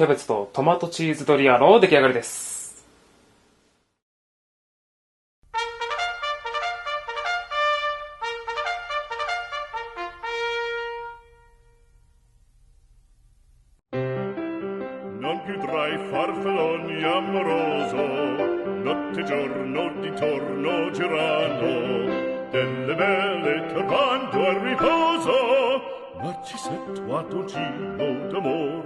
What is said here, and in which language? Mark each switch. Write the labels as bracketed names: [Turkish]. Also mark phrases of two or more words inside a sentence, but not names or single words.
[Japanese] ベツとトマトチーズドリアの出来上がりです。 [Italian] Non più tra i farfalloni amoroso, notte e giorno di torno girano, delle belle turbando al riposo, Narcisetto ad un giro d'amor.